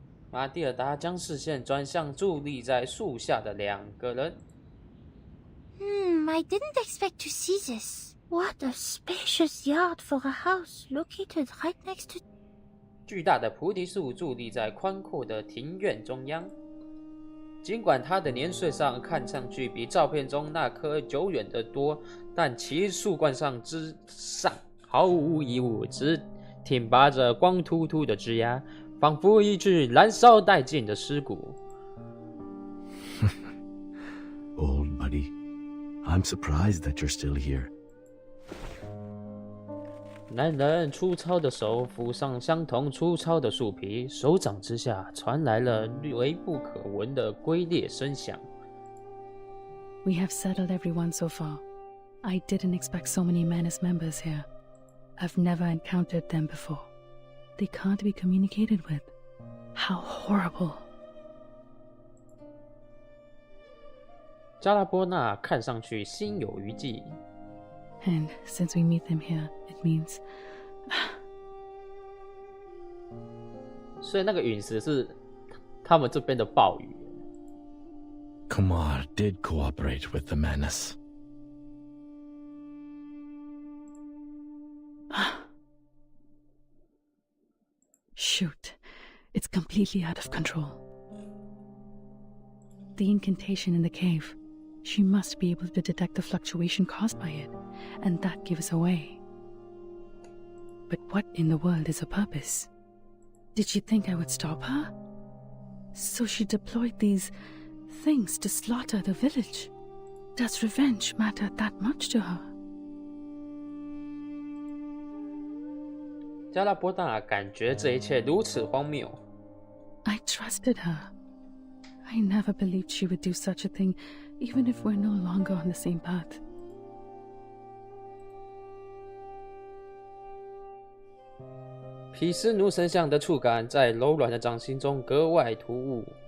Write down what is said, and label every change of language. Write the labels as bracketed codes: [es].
[zh] 马蒂尔达将视线转向伫立在树下的2个人。 [en] I didn't expect to see this. What a spacious yard for a house located right next to... [zh] 巨大的菩提树伫立在宽阔的庭院中央。尽管它的年岁上看上去比照片中那棵久远得多，但其树冠之上毫无疑物，只挺拔着光秃秃的枝桠，仿佛一具燃烧殆尽的尸骨。 [en] Old buddy, I'm surprised that you're still here. [zh] 男人粗糙的手抚上相同粗糙的树皮，手掌之下传来了微不可闻的龟裂声响。 [en] We have settled everyone so far. I didn't expect so many men as members here. I've never encountered them before. They can't be communicated with. How horrible. [zh] 加拉波纳看上去心有余悸。 [en] And since we meet them here, it means... [zh] 所以那个陨石是他们这边的暴雨。 [en] Kumar did cooperate with the Manus. Shoot. It's completely out of control. The incantation in the cave. She must be able to detect the fluctuation caused by it, and that gives away. But what in the world is her purpose? Did she think I would stop her? So she deployed these things to slaughter the village. Does revenge matter that much to her? [zh] 加拉波纳感觉这一切如此荒谬。 [en] I trusted her. I never believed she would do such a thing, even if we're no longer on the same path. [zh] 毗湿奴神像的触感在柔软的掌心中格外突兀。